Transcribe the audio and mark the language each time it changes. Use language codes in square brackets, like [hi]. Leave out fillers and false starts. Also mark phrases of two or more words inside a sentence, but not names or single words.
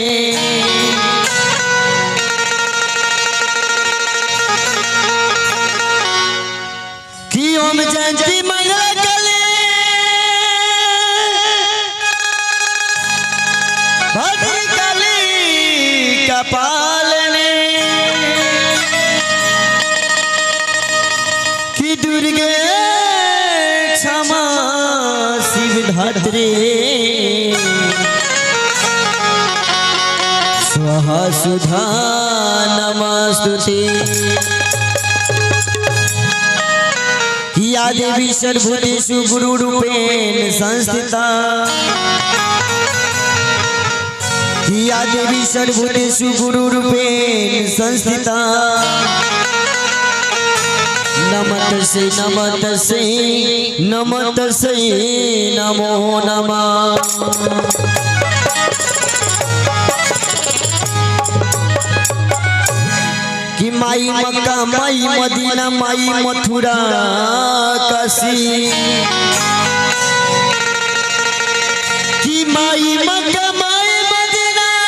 [sa] कि ओम जयंती मंगला काली भद्री काली कपालिनी, कि दुर्गे क्षमा शिवधात्री स्वाहा सुधा नमस्तुते। या देवी सर्वभूतेषु गुरुरूपेण संस्थिता, या देवी सर्वभूतेषु गुरुरूपेण संस्थिता। नमस्तसे नमस्तसे नमस्तसे नमो नमः। [hi] कि माई मक्का माई मदीना माई मथुरा काशी, कि माई मक्का माई मदीना।